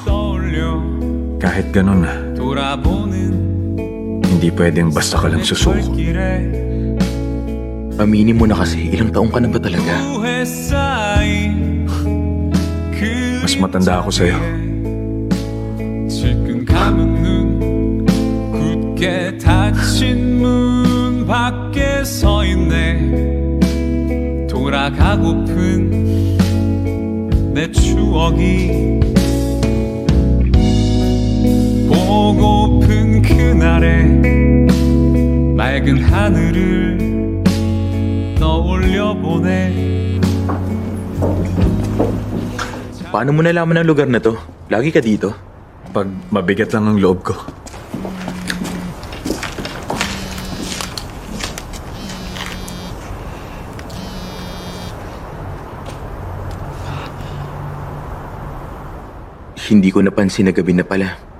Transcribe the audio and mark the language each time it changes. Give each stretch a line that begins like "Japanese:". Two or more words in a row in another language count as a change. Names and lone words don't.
Filipino: Kahit ganun, hindi pwedeng basta ka lang susuko. Aminin mo na kasi, ilang taong ka na ba talaga? Mas matanda ako sa'yo.
Korean: 질끈 감은 눈 굳게 닫힌 문 밖에 서 있네 돌아가고픈 내 추억이 보고픈 그날의 맑은 하늘을 떠올려 보네
Filipino: Paano mo nalaman ang lugar na to? Lagi ka dito? Pag mabigat lang ang loob ko. Hindi ko napansin na gabi na pala.